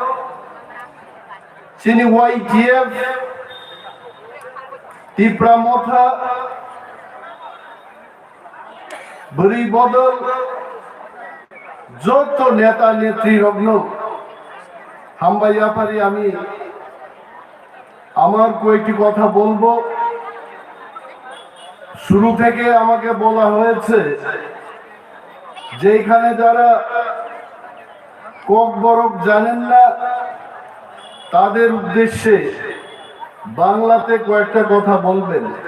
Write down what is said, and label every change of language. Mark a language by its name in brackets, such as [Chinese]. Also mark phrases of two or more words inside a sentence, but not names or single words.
[Kok Borok] Sini YTF Tipramotha Beri Bodol Joto Neta Netri Rogno Hambaya Pari Ami [Bangla] আমার কয়েকটি কথা বলবো শুরু থেকে আমাকে বলা হয়েছে যেখানে যারা ককবরক জানেন না তাদের উদ্দেশ্যে বাংলাতে কয়েকটা কথা বলবেন